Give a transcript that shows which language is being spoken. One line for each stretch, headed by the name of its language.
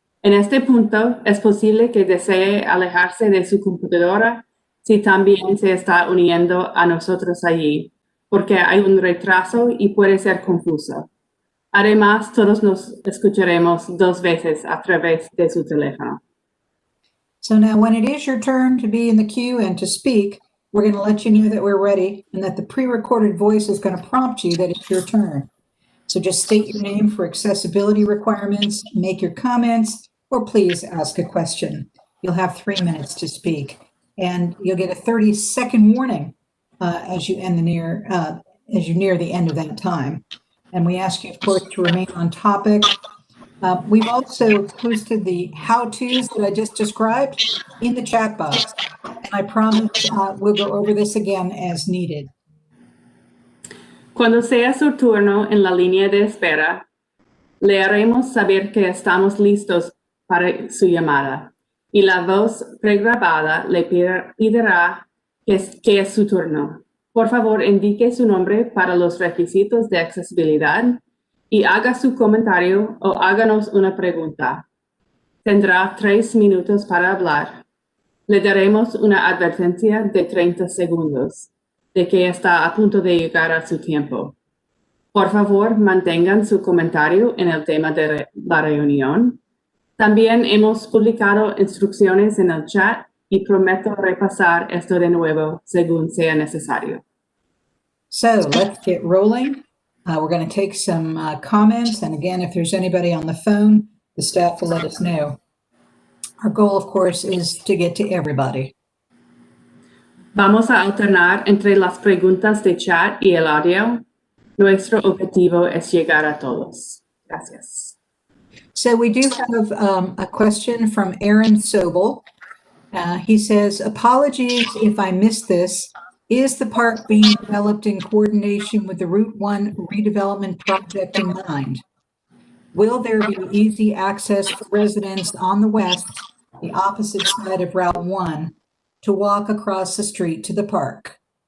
Spanish: En este punto, es posible que desee alejarse de su computadora si también se está uniendo a nosotros allí, porque hay un retraso y puede ser confuso. Además, todos nos escucharemos 2 veces a través de su teléfono.
English: So now when it is your turn to be in the queue and to speak, we're going to let you know that we're ready and that the pre-recorded voice is going to prompt you that it's your turn. So just state your name for accessibility requirements, make your comments, or please ask a question. You'll have 3 minutes to speak, and you'll get a 30-second warning as you near the end of that time. And we ask you, of course, to remain on topic. We've also posted the how-tos that I just described in the chat box, and I promise we'll go over this again as needed.
Spanish: Cuando sea su turno en la línea de espera, le haremos saber que estamos listos para su llamada y la voz pregrabada le pedirá que es su turno. Por favor, indique su nombre para los requisitos de accesibilidad y haga su comentario o háganos una pregunta. Tendrá 3 minutos para hablar. Le daremos una advertencia de 30 segundos de que está a punto de llegar a su tiempo. Por favor, mantengan su comentario en el tema de la reunión. También hemos publicado instrucciones en el chat y prometo repasar esto de nuevo según sea necesario.
English: So let's get rolling. We're going to take some comments. And again, if there's anybody on the phone, the staff will let us know. Our goal, of course, is to get to everybody.
Spanish: Vamos a alternar entre las preguntas de chat y el audio. Nuestro objetivo es llegar a todos. Gracias.
English: So we do have a question from Aaron Sobel. He says, apologies if I missed this. Is the park being developed in coordination with the Route 1 redevelopment project in mind? Will there be easy access for residents on the west, the opposite side of Route 1, to walk across the street to the park?